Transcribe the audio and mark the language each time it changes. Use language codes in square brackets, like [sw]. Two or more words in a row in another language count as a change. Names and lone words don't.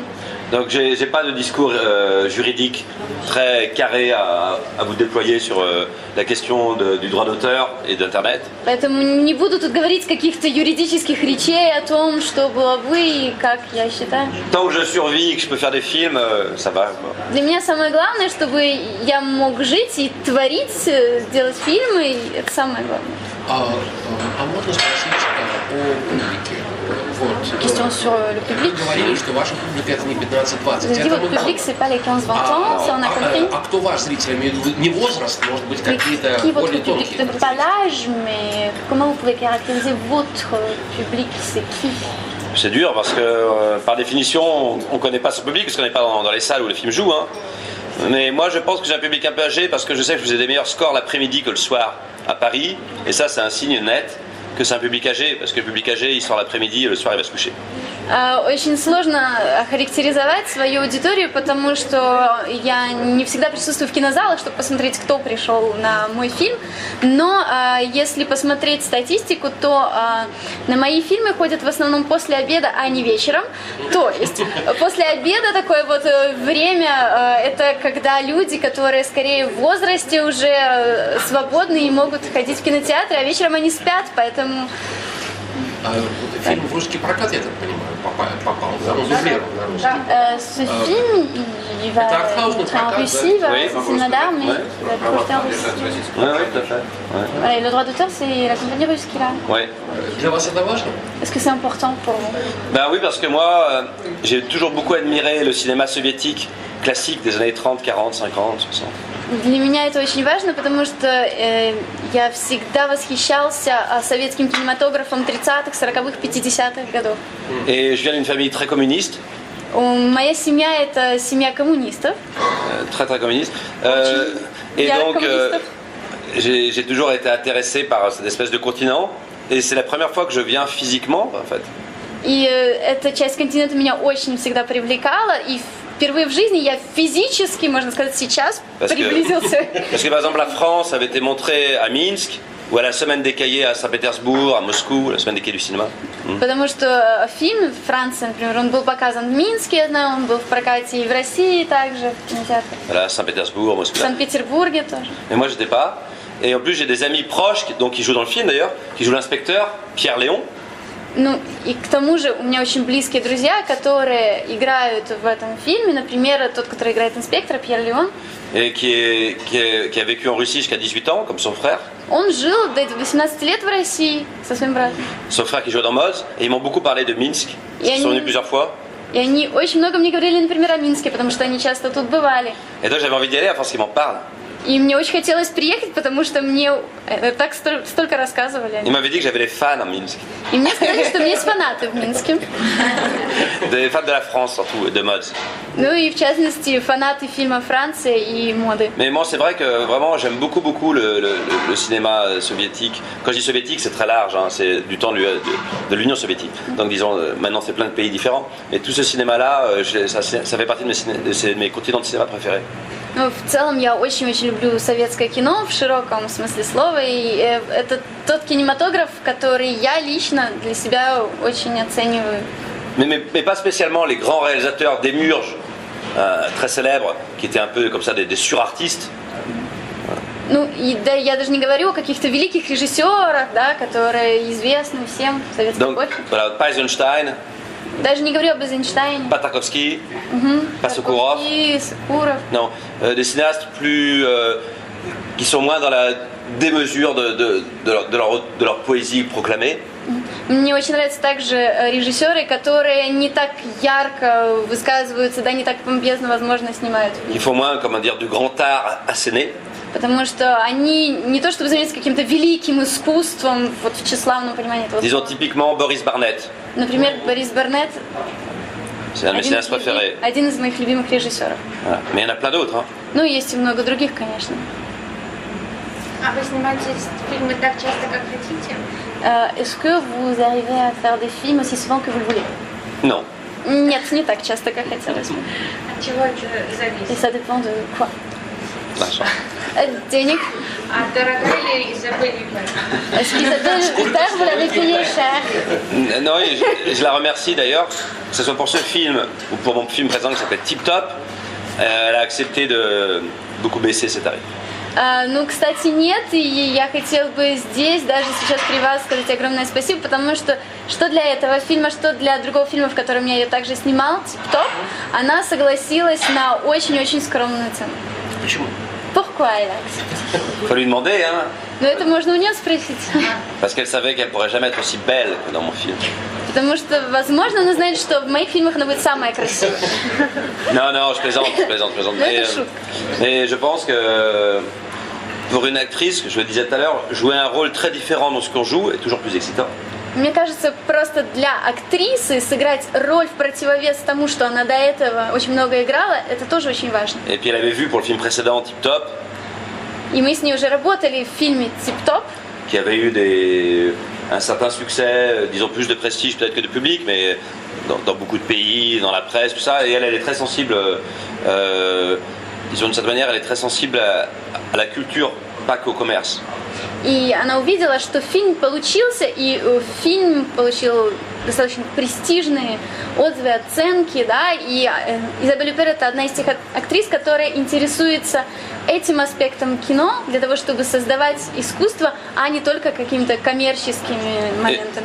[fr] Donc j'ai pas de discours juridique très carré à vous déployer sur la question du droit d'auteur et d'internet. [ru] Поэтому не буду тут говорить каких-то юридических речей о том, что было бы и как я считаю. [fr] Tant que je survis et que je peux faire des films, ça va. [ru] Для меня самое главное, чтобы я мог жить и творить, делать фильмы, и это самое главное. А можно спросить о публике? Вот. [fr] Question sur le public. [ru] Вы говорили, что ваша публика это не 15-20. [fr] Je dis votre public, c'est pas les 15-20 ans, ça on a compris. [ru] А кто ваш зритель? Я имею в виду не возраст, может быть, какие-то [fr] Qui votre [ru] более [fr] public? [ru] тонкие. [fr] Peut-être pas l'âge, mais comment vous pouvez caractériser votre public? C'est qui? C'est dur parce que par définition, on ne connaît pas son public parce qu'on n'est pas dans les salles où les films jouent. Hein. Mais moi, je pense que j'ai un public un peu âgé parce que je sais que je faisais des meilleurs scores l'après-midi que le soir à Paris. Et ça, c'est un signe net que c'est un public âgé, parce que le public âgé, il sort l'après-midi et le soir, il va se coucher. [ru] Очень сложно охарактеризовать свою аудиторию, потому что я не всегда присутствую в кинозалах, чтобы посмотреть, кто пришел на мой фильм. Но если посмотреть статистику, то на мои фильмы ходят в основном после обеда, а не вечером. То есть после обеда такое вот время, это когда люди, которые скорее в возрасте уже свободны и могут ходить в кинотеатры, а вечером они спят, поэтому... Фильм в русский прокат, я так понимаю, попал, да? Он дублирован на русский. [fr] Ce film, il va être en Russie, il va au Canada, mais il va être projeté en Russie. Oui, tout à fait. Ouais. Voilà, et le droit d'auteur, c'est la compagnie russe qui l'a. Ouais. [ru] Для вас это важно? [fr] Est-ce que c'est important pour vous? Ben oui, parce que moi, j'ai toujours beaucoup admiré le cinéma soviétique classique des années 30, 40, 50, 60. [ru] Для меня это очень важно, потому что я всегда восхищался советским кинематографом 30-х, 40-х, 50-х годов. [fr] Et je viens d'une famille très communiste. [ru] Моя семья – это семья коммунистов. [fr] Très très communiste. Et donc, j'ai toujours été intéressé par cette espèce de continent. Et c'est la première fois que je viens physiquement, en fait. [ru] И эта часть континента меня очень всегда привлекала. И впервые в жизни я физически, можно сказать, сейчас приблизился. [fr] Parce que par exemple, la France avait été montrée à Minsk, ou à la Semaine des Cahiers à Saint-Pétersbourg, à Moscou, la Semaine des Cahiers du cinéma. [ru] Потому что фильм Франция, например, он был показан в Минске, я знаю, он был в прокате и в России также, в кинотеатре. [fr] Voilà, Saint-Pétersbourg, Moscou. [ru] В Санкт-Петербурге тоже. [fr] Mais moi, j'étais pas. Et en plus, j'ai des amis proches, donc qui jouent dans le film d'ailleurs, qui jouent l'inspecteur, Pierre Léon. [ru] Ну, и к тому же у меня очень близкие друзья, которые играют в этом фильме. Например, тот, который играет инспектора, Пьер Леон. [fr] Et qui a vécu en Russie jusqu'à 18 ans, comme son frère. [ru] Он жил до 18 лет в России со своим братом. [fr] Son frère qui jouait dans Moz. Et ils m'ont beaucoup parlé de Minsk. Ils sont venus plusieurs fois. [ru] И они очень много мне говорили, например, о Минске, потому что они часто тут бывали. [fr] Et donc j'avais envie d'y aller à force qu'ils m'en parlent. [ru] И мне очень хотелось приехать, потому что мне так столько рассказывали. [fr] Ils m'avaient dit que j'avais des fans à Minsk. [ru] И мне сказали, что у меня есть фанаты в Минске. [fr] Des fans de la France surtout, de Moz. [ru] Ну и в частности фанаты фильма «Франция» и моды. [fr] Mais moi c'est vrai que vraiment j'aime beaucoup le cinéma soviétique. Quand je dis soviétique c'est très large, hein, c'est du temps de l'Union soviétique. Donc disons maintenant c'est plein de pays différents. Mais tout ce cinéma là, ça fait partie de mes continents de cinéma préférés. [ru] Ну, в целом я очень-очень люблю советское кино в широком смысле слова. И это тот кинематограф, который я лично для себя очень оцениваю. [fr] Mais pas spécialement les grands réalisateurs Démurge, très célèbres, qui étaient un peu comme ça des surartistes. [ru] Ну, и да, я даже не говорю о каких-то великих режиссерах, да, которые известны всем в советской эпохе. [fr] Voilà, pas Eisenstein. [ru] Даже не говорю об Эйзенштейне. [fr] Pas Tarkovsky, pas Sokurov. Non, des cinéastes plus qui sont moins dans la démesure de leur poésie proclamée. [ru] Мне очень нравятся также режиссеры, которые не так ярко высказываются, да, не так помпезно, возможно, снимают. [fr] Ils font moins, comment dire, du grand art asséné. [ru] Потому что они не то чтобы занимаются каким-то великим искусством, вот в тщеславном понимании этого. [fr] Disons typiquement Boris Barnett. [ru] Например, Борис Барнетт. [fr] C'est un de mes cinéastes préférés. [ru] Один из моих любимых режиссеров. [fr] Voilà. Mais il y en a plein d'autres. Hein. [ru] Ну, есть и много других, конечно. А вы снимаете фильмы так часто, как хотите? [fr] Est-ce que vous arrivez à faire des films aussi souvent que vous le voulez? Non. [ru] Нет, не так часто, как хотелось бы. От чего это зависит? [fr] Et ça dépend de quoi? L'argent. [ru] Денег. А дорога ли Изабель Юпер? [fr] Est-ce qu'Isabelle Huppert, vous l'avez payé cher? Non, et je la remercie d'ailleurs, que ce soit pour ce film ou pour mon film précédent qui s'appelle Tip Top, elle a accepté de beaucoup baisser ses tarifs. [ru] Ну, кстати, нет, и я хотела бы здесь, даже сейчас при вас, сказать огромное спасибо, потому что для этого фильма, что для другого фильма, в котором я ее также снимал, «Тип-топ», она согласилась на очень-очень скромную цену. Почему? [fr] Pourquoi elle a accepté? Faut lui demander, hein. [ru] Ну, это можно у нее спросить. [fr] Parce qu'elle savait qu'elle pourrait jamais être aussi belle que dans mon film. [ru] Потому что, возможно, она знает, что в моих фильмах она будет самая красивая. [fr] Non, non, je plaisante. Mais je pense que pour une actrice, je le disais tout à l'heure, jouer un rôle très différent dans ce qu'on joue est toujours plus excitant. [ru] Мне кажется, просто для актрисы сыграть роль в противовес тому, что она до этого очень много играла, это тоже очень важно. [fr] Et puis elle avait vu pour le film précédent, Tip Top, [ru] И мы с ней уже работали в фильме «Тип-топ», [fr] qui avait eu un certain succès, disons plus de prestige peut-être que de public, mais dans beaucoup de pays, dans la presse, tout ça. Et elle est très sensible, disons d'une certaine manière, elle est très sensible à la culture, pas qu'au commerce. [ru] И она увидела, что фильм получился, и фильм получил достаточно престижные отзывы, оценки, да, и Изабель Юпер — это одна из тех актрис, которая интересуется этим аспектом кино для того, чтобы создавать искусство, а не только какими-то коммерческими моментами.